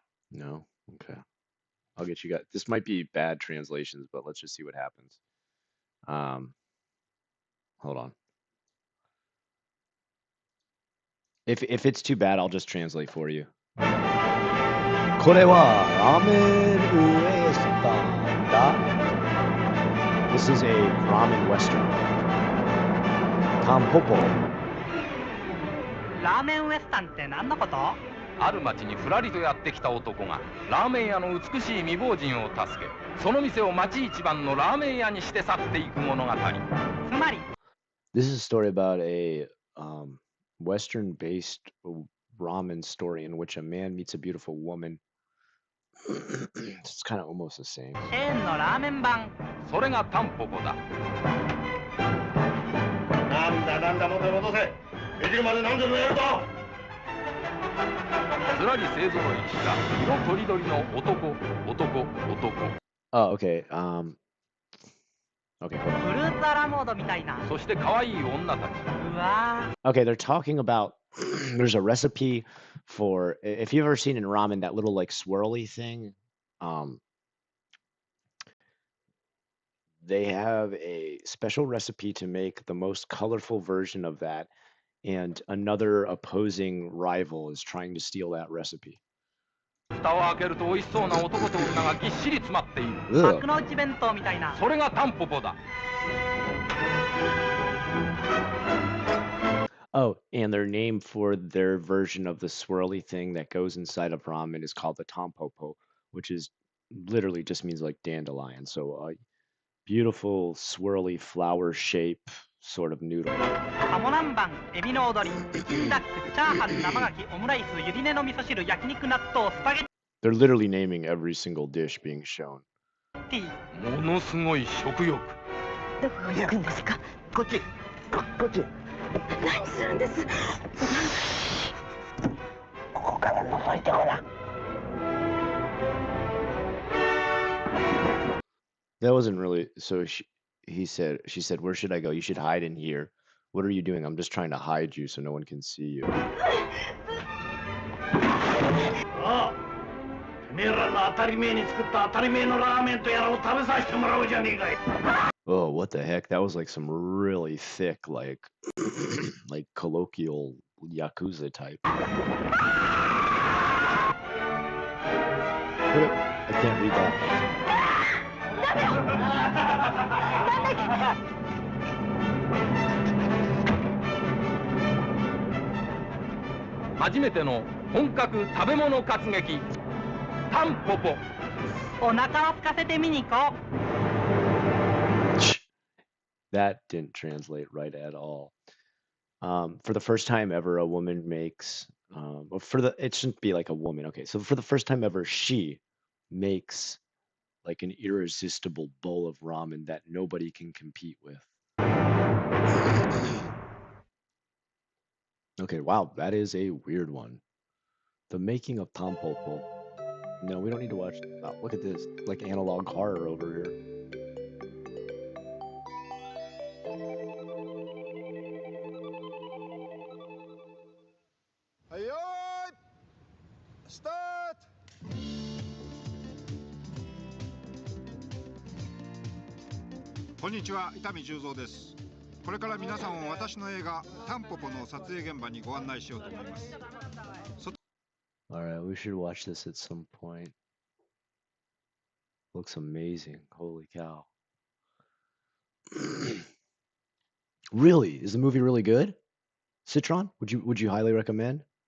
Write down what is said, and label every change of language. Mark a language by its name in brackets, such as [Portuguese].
[English] No. Okay. I'll get you guys. This might be bad translations, but let's just see what happens. Hold on. If it's too bad, I'll just translate for you. [Japanese] これはラーメンウエスタンだ。 [English] This is a ramen western. Tampopo. [Japanese] ラーメンウエスタンって何のこと？ある町にふらりとやってきた男がラーメン屋の美しい未亡人を助け、その店を町一番のラーメン屋にして去っていく物語。つまり [English] This is a story about a Western-based ramen story in which a man meets a beautiful woman. It's kind of almost the same. [Japanese] チェーンのラーメン版。それがタンポポだ。なんだ元戻せ。できるまで何でもやるぞ。ずらり勢ぞろいした色とりどりの男。 [English] Oh, okay. Okay, hold on. [Japanese] フルーツアラモードみたいな。そして可愛い女たち。うわー。 [English] Okay, they're talking about there's a recipe for if you've ever seen in ramen that little like swirly thing. They have a special recipe to make the most colorful version of that, and another opposing rival is trying to steal that recipe. [Japanese] 蓋を開けると美味しそうな男と女がぎっしり詰まっている。 [English] Ugh. [Japanese] 幕の内弁当みたいな。それがタンポポだ。 [English] Oh, and their name for their version of the swirly thing that goes inside of ramen is called the tampopo, which is literally just means like dandelion. So beautiful swirly flower shape sort of noodle. [Japanese] ハモ南蛮、エビの踊り、北京ダック、チャーハン、生牡蠣、オムライス、ゆり根の味噌汁、焼肉、納豆、スパゲッ [English] They're literally naming every single dish being shown. [Japanese] ティ。ものすごい食欲。どこ行くんですか？こっち。何するんです？ここから覗いてごらん。 [English] That wasn't really so. She said, "Where should I go? You should hide in here." What are you doing? I'm just trying to hide you so no one can see you. [Japanese] ああ、てめえらの当たり前に作った当たり前のラーメンとやらを食べさせてもらおうじゃねえかい。 [English] Oh, what the heck? That was like some really thick, like, like colloquial yakuza type. I can't read that. [Japanese] 初めての本格食べ物活劇タンポポ。お腹を空かせて見に行こう。 [English] That didn't translate right at all. For the first time ever, a woman makes. It shouldn't be like a woman. Okay, so for the first time ever, she makes like an irresistible bowl of ramen that nobody can compete with. Okay, wow, that is a weird one. The making of tampopo. No, we don't need to watch. Oh, look at this, like analog horror over here. [Japanese] こんにちは、伊丹十三です。これから皆さんを私の映画タンポポの撮影現場にご案内しようと思います。 [English] Alright, we should watch this at some point. Looks amazing. Holy cow. Really? Is the movie really good? Citron? Would you highly recommend?